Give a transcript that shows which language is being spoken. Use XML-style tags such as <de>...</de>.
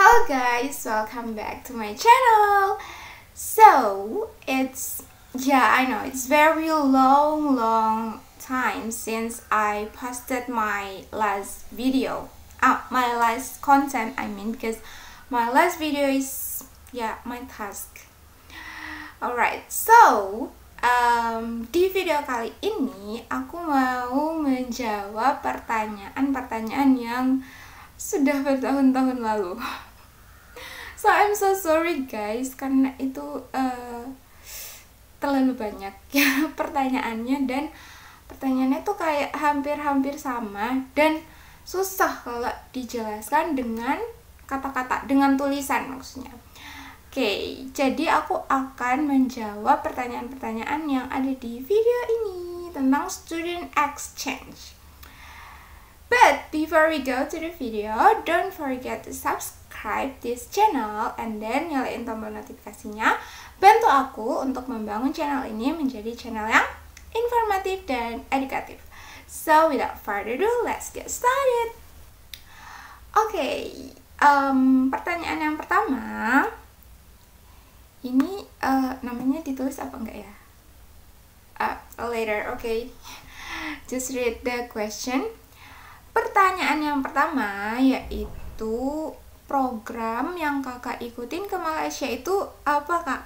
<en>guys, welcome back to my channel. So I know it's very long time since I posted my last video, my last content I mean, because my last video is my task.</en> <id>Alright, so di video kali ini aku mau menjawab pertanyaan-pertanyaan yang sudah bertahun-tahun lalu.</id> <en>So I'm so sorry guys,</en> <id>karena itu terlalu banyak ya pertanyaannya, dan pertanyaannya tuh kayak hampir sama dan susah kalau dijelaskan dengan kata-kata, dengan tulisan maksudnya. Oke, jadi aku akan menjawab pertanyaan-pertanyaan yang ada di video ini tentang student exchange.</id> <en>But before we go to the video, don't forget to subscribe this channel and then</en> <id>nyalain tombol notifikasinya. Bantu aku untuk membangun channel ini menjadi channel yang informatif dan edukatif.</id> <en>So without further ado, let's get started.</en> <id>Oke, pertanyaan yang pertama. Ini namanya ditulis apa enggak ya?</id> <en>Later, okay. Just read the question.</en> <id>Pertanyaan yang pertama yaitu program yang kakak ikutin ke Malaysia itu apa kak?</id>